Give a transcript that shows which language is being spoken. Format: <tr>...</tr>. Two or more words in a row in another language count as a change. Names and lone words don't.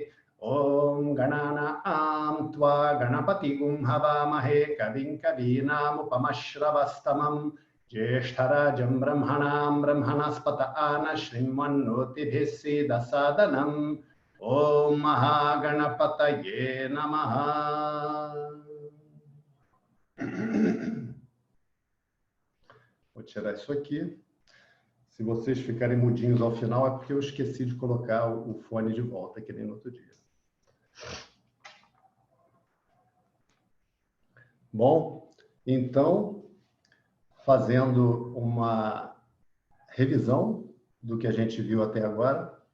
<sa>ॐ गणानां त्वा गणपतिं हवामहे कविं कवीनाम् उपमश्रवस्तमम् ज्येष्ठराजं ब्रह्मणां ब्रह्मणस्पत आ नः शृण्वन्नूतिभिः सीद सादनम्. ॐ महागणपतये नमः.</sa> <pt>Vou tirar isso aqui. Se vocês ficarem mudinhos ao final é porque eu esqueci de colocar o fone de volta, que nem no outro dia. Bom, então, fazendo uma revisão do que a gente viu até agora,</pt>